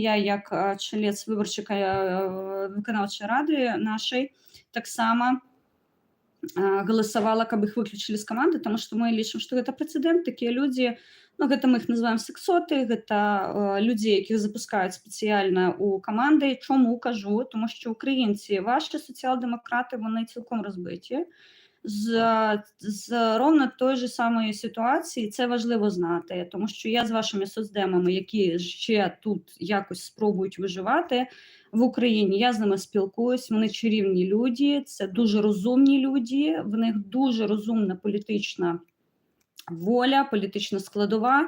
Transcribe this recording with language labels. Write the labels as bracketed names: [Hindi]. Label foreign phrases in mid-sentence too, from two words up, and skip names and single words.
[Belarusian] Я, як чалец выбарчай выканаўчай рады нашай, таксама галасавала, каб іх выключылі з каманды, таму што мы лічым, што гэта прэцэдэнт. Такія людзі, ну, гэта мы іх называем сексоты, гэта людзі, якіх запускаюць спецыяльна ў каманды. Чаму кажу? [Ukrainian] Тому що українці, ваші соціал-демократи, вони цілком розбиті. з [Russian] ровно той же [Ukrainian] самої ситуації. Це важливо знати, тому що я з вашими соцдемами, які ще тут якось спробують виживати в Україні, я з ними спілкуюсь, вони чарівні люди, це дуже розумні люди, в них дуже розумна політична воля, політична складова.